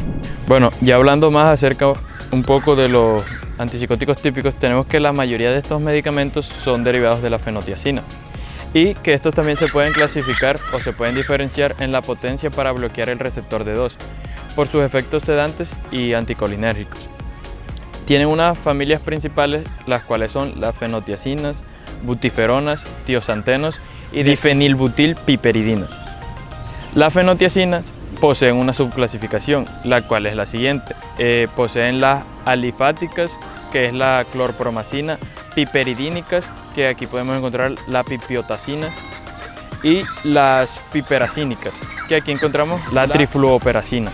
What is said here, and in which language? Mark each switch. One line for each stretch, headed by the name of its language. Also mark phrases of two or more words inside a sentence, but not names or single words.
Spanish: Bueno, ya hablando más acerca un poco de los antipsicóticos típicos, tenemos que la mayoría de estos medicamentos son derivados de la fenotiazina y que estos también se pueden clasificar o se pueden diferenciar en la potencia para bloquear el receptor D2 por sus efectos sedantes y anticolinérgicos. Tienen unas familias principales, las cuales son las fenotiazinas, butiferonas, tiosantenos y difenilbutilpiperidinas. Las fenotiazinas poseen una subclasificación, la cual es la siguiente. Poseen las alifáticas, que es la clorpromacina, piperidínicas, que aquí podemos encontrar las pipiotacinas, y las piperacínicas, que aquí encontramos la trifluoperacina.